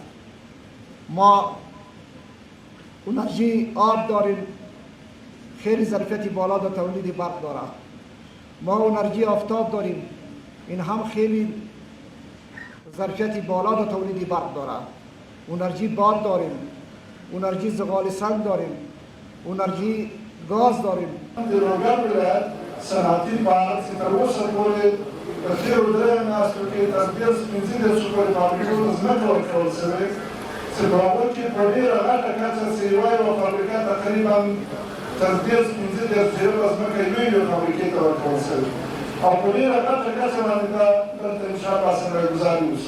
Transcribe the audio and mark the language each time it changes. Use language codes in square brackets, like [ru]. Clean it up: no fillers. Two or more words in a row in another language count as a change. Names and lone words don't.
[fa] ما انرژی آب داریم، خیلی ظرفیت بالا در تولید برق دارد. ما انرژی آفتاب داریم، این هم خیلی ظرفیت بالا در تولید برق دارد. انرژی باد داریم، انرژی زغال سنگ داریم، انرژی گاز داریم. [ps] د لوګر ولایت صنعتي پارک چې تر اوسه پورې په تېرو دریو میاشتو کې تر 15 پورې فابریکو ته ځمکه ورکول شوې چې په هغو کې په ډېره غټه کچه چې یوه فابریکه تقریبا تر 15 زره ځمکه یوې فابریکې ته ورکول شوې او په ډېره غټه کچه باندې به دلته انشاءالله سرمایه‌ګذاري وشي.